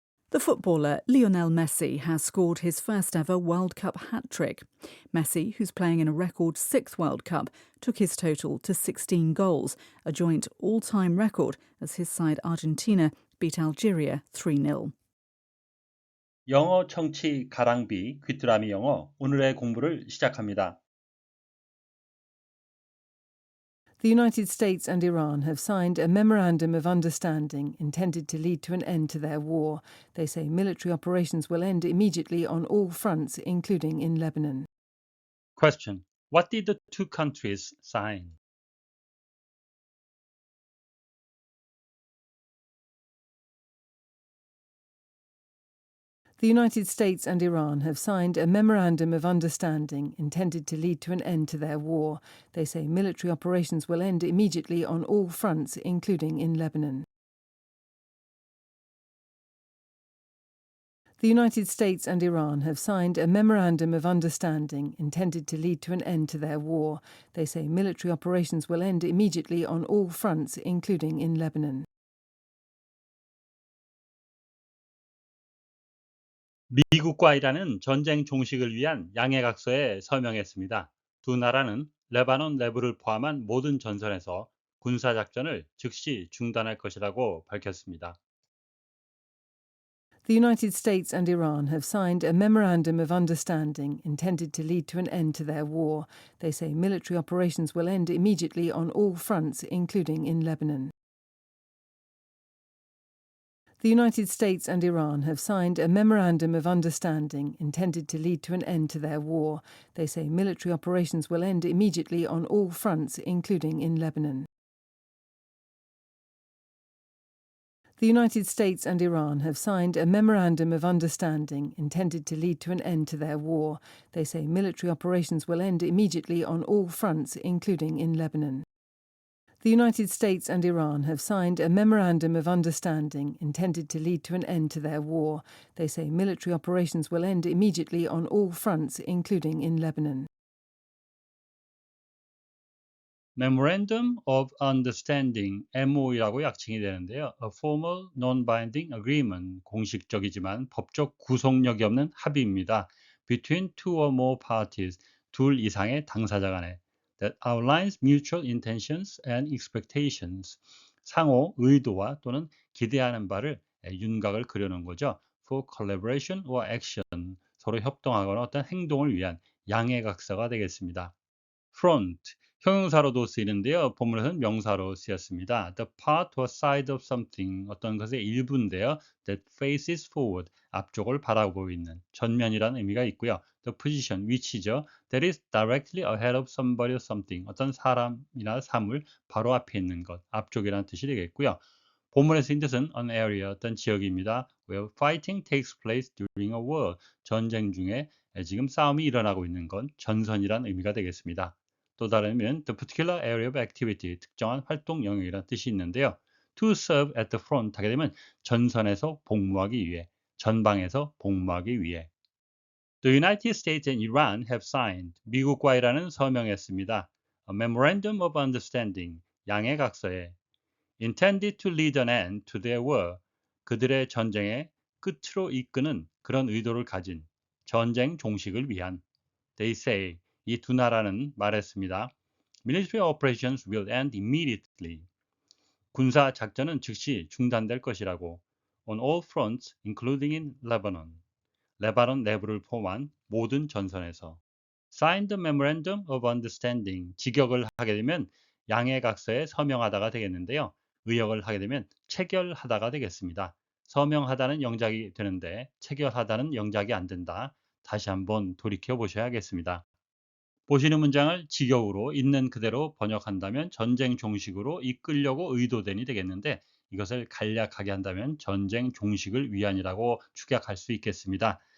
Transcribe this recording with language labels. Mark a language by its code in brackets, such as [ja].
[en] The footballer Lionel Messi has scored his first ever World Cup hat-trick. Messi, who's playing in a record 6th World Cup, took his total to 16 goals, a joint all-time record as his side Argentina beat Algeria 3-0. [ko] 영어 청취 가랑비 귀뚜라미 영어 오늘의 공부를 시작합니다. [en] The United States and Iran have signed a memorandum of understanding intended to lead to an end to their war. They say military operations will end immediately on all fronts, including in Lebanon. Question. What did the two countries sign? The United States and Iran have signed a memorandum of understanding intended to lead to an end to their war. They say military operations will end immediately on all fronts, including in Lebanon. The United States and Iran have signed a memorandum of understanding intended to lead to an end to their war. They say military operations will end immediately on all fronts, including in Lebanon. [ko] 미국과 이란은 전쟁 종식을 위한 양해각서에 서명했습니다. 두 나라는 레바논 내부를 포함한 모든 전선에서 군사작전을 즉시 중단할 것이라고 밝혔습니다. [en] The United States and Iran have signed a memorandum of understanding intended to lead to an end to their war. They say military operations will end immediately on all fronts, including in Lebanon. The United States and Iran have signed a memorandum of understanding intended to lead to an end to their war. They say military operations will end immediately on all fronts, including in Lebanon. The United States and Iran have signed a memorandum of understanding intended to lead to an end to their war. They say military operations will end immediately on all fronts, including in Lebanon. The United States and Iran have signed a memorandum of understanding intended to lead to an end to their war. They say military operations will end immediately on all fronts, including in Lebanon. [ko] Memorandum of Understanding, MOU라고 약칭이 되는데요. [en] A formal non-binding agreement, [ko] 공식적이지만 법적 구속력이 없는 합의입니다. [en] Between two or more parties, [ko] 둘 이상의 당사자 간에 [en] that outlines mutual intentions and expectations, [ko] 상호 의도와 또는 기대하는 바를 윤곽을 그려놓은 거죠. [en] For collaboration or action, [ko] 서로 협동하거나 어떤 행동을 위한 양해각서가 되겠습니다. front, 형용사로도 쓰이는데요. 본문에서는 명사로 쓰였습니다. [en] The part or side of something, [ko] 어떤 것의 일부인데요. [en] That faces forward, [ko] 앞쪽을 바라보고 있는 전면이라는 의미가 있고요. [en] The position, [ko] 위치죠. [en] That is directly ahead of somebody or something, [ko] 어떤 사람이나 사물 바로 앞에 있는 것, 앞쪽이라는 뜻이 되겠고요. 본문에 쓰인 뜻은 [en] an area, [ko] 어떤 지역입니다. [en] Where fighting takes place during a war, [ko] 전쟁 중에 지금 싸움이 일어나고 있는 건 전선이라는 의미가 되겠습니다. 또 다른 의미는 [en] the particular area of activity, [ko] 특정한 활동 영역이라는 뜻이 있는데요. [en] To serve at the front [ko] 하게 되면 전선에서 복무하기 위해, 전방에서 복무하기 위해. [en] The United States and Iran have signed, [ko] 미국과 이란은 서명했습니다. [en] A memorandum of understanding, [ko] 양해각서에 [en] intended to lead an end to their war, [ko] 그들의 전쟁의 끝으로 이끄는 그런 의도를 가진 전쟁 종식을 위한. [en] They say, [ko] 이 두 나라는 말했습니다. [en] Military operations will end immediately. [ko] 군사 작전은 즉시 중단될 것이라고. [en] On all fronts, including in Lebanon. [ko] 레바논 내부를 포함한 모든 전선에서. [en] Signed the memorandum of understanding. [ko] 직역을 하게 되면 양해각서에 서명하다가 되겠는데요. 의역을 하게 되면 체결하다가 되겠습니다. 서명하다는 영작이 되는데 체결하다는 영작이 안 된다. 다시 한번 돌이켜 보셔야겠습니다. 보시는 문장을 직역으로 있는 그대로 번역한다면 전쟁 종식으로 이끌려고 의도된이 되겠는데 이것을 간략하게 한다면 전쟁 종식을 위한이라고 축약할 수 있겠습니다.